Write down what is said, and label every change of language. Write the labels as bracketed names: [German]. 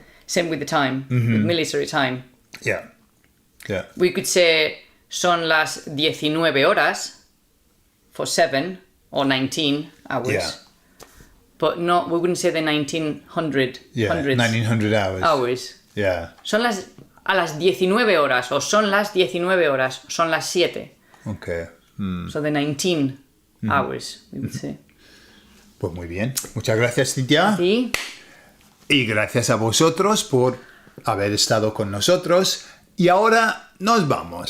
[English] Same with the time, with military time. Yeah. We could say [Spanish] son las 19 horas [English] for 7 or 19 hours. Yeah. But no, we wouldn't say the 1900 Yeah. hundreds 1900 hours. hours. Yeah. [Spanish] Son a las 19 horas o son las 19 horas, son las 7. [English] Okay. So the 19 hours, we would say. [Spanish] Pues muy bien. Muchas gracias, Cintia. ¿Sí? Y gracias a vosotros por haber estado con nosotros. Y ahora nos vamos.